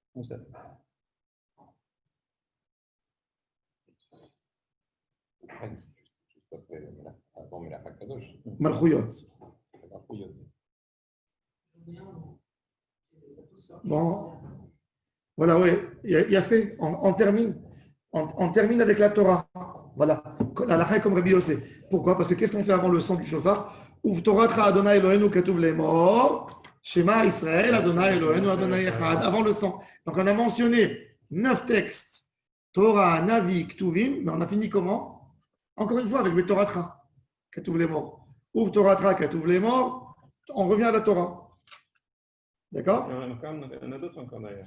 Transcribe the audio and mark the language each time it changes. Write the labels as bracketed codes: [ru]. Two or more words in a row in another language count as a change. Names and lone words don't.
[fr] Malchuyot. Bon, voilà, oui, il a fait, on termine avec la Torah. Voilà, la lacha est comme Rabbi Yosef. Pourquoi? Parce que qu'est-ce qu'on fait avant le son du shofar? [he] ובתורתך ה' אלוהינו כתוב לאמר, שמע ישראל ה' אלוהינו ה' אחד. [fr] Avant le son. Donc on a mentionné 9 textes, Torah, Navi, Ktuvim, mais on a fini comment? Encore une fois avec le [he] תורה כתוב לאמר. ובתורה כתוב לאמר, [fr] on revient à la Torah. D'accord? Il y en a d'autres encore d'ailleurs.